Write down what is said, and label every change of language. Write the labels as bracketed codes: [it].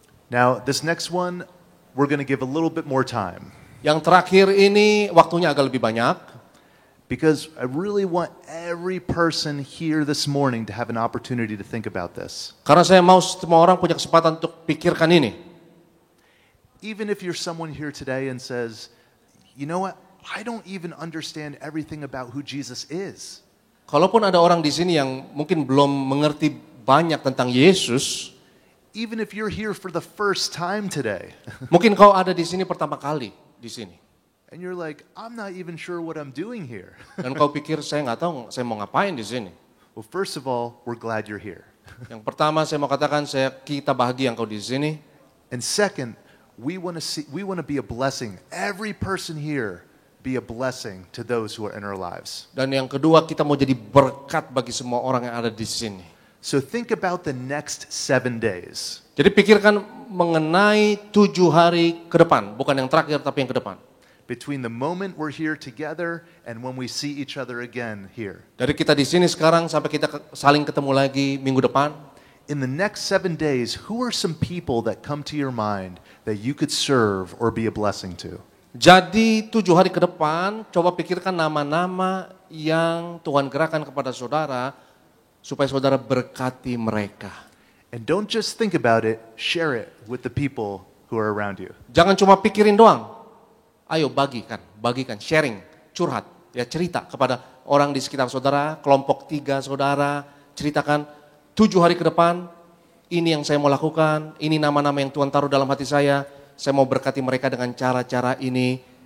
[en] Now, this next one, we're going to give a little bit more time. [id] Yang terakhir ini waktunya agak lebih banyak. [en] Because I really want every person here this morning to have an opportunity to think about this. [id] Karena saya mau semua orang punya kesempatan untuk pikirkan ini. [en] Even if you're someone here today and says, you know what, I don't even understand everything about who Jesus is. [id] Kalaupun ada orang di sini yang mungkin belum mengerti banyak tentang Yesus, [en] Even if you're here for the first time today, [id] mungkin kau ada di sini pertama kali di sini. [en] and you're like, I'm not even sure what I'm doing here. [id] Dan kau pikir saya nggak tahu saya mau ngapain di sini. [en] Well, first of all, we're glad you're here. [id] Yang pertama saya mau katakan kita bahagia engkau di sini. [en] And second, we want to be a blessing. Every person here be a blessing to those who are in our lives. [id] Dan yang kedua kita mau jadi berkat bagi semua orang yang ada di sini. [en] So think about the next 7 days. [id] Jadi pikirkan mengenai 7 hari ke depan, bukan yang terakhir tapi yang ke depan. [en] Between the moment we're here together and when we see each other again here. [id] Dari kita di sini sekarang sampai kita saling ketemu lagi minggu depan. [en] In the next 7 days, who are some people that come to your mind that you could serve or be a blessing to? [id] Jadi 7 hari ke depan, coba pikirkan nama-nama yang Tuhan gerakan kepada saudara, supaya saudara berkati mereka. [en] And don't just think about it, share it with the people who are around you. [id] Jangan cuma pikirin doang. Ayo bagikan, sharing, curhat, ya cerita kepada orang di sekitar saudara, kelompok 3 saudara, ceritakan 7 hari ke depan, ini yang saya mau lakukan, ini nama-nama yang Tuhan taruh dalam hati saya mau berkati mereka dengan cara-cara ini.